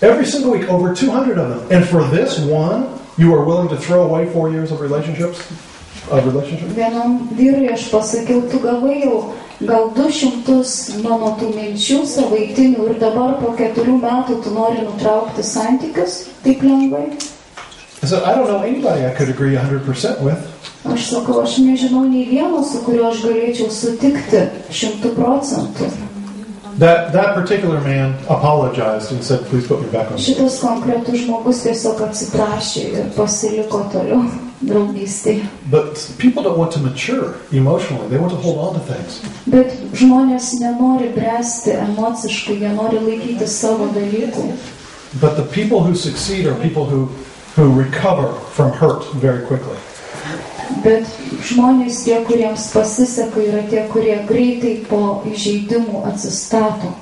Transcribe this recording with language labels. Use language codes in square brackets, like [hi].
[en] Every single week, over 200 of them. And for this one, you are willing to throw away 4 years of relationships? relationship. [lt] Vienam vyrui aš pasakiau, tu gavai jau gal 200 mano tų minčių savaitinių ir dabar po 4 metų tu nori nutraukti santykius taip lengvai. [en] I said, I don't know anybody I could agree 100% with. [lt] Aš sakau, aš nežinau nei vieno, su kuriuo aš galėčiau sutikti 100%. [en] That particular man apologized and said, please put me back on. [lt] Šitas konkretus žmogus tiesiog atsiprašė ir pasiliko toliau draugystėje. [en] But people don't want to mature emotionally. They want to hold on to things. [lt] Bet žmonės nenori bręsti emociškai, jie nori laikyti savo dalykų. [en] But the people who succeed are people who recover from hurt very quickly. [lt] Bet žmonės tie, kuriems pasiseka, yra tie, kurie greitai po įžeidimų atsistato.